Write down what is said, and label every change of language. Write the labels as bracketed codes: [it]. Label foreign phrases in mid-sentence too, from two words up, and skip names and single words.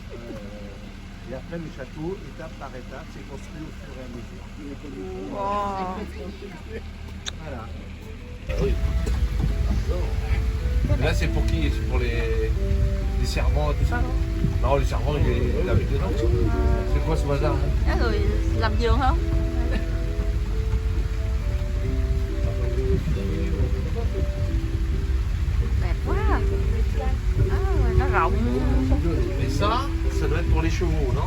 [fr] Et après, le château, étape par étape, s'est construit au fur et à mesure. Voilà. Ah oui. Là, c'est pour qui? C'est pour les servants et tout ça, non? Non, les servants, il habite dedans. C'est quoi ce bazar? [vi] Cái người làm vườn không? Đẹp quá. Nó rộng. [fr] Et ça doit être pour les chevaux, non?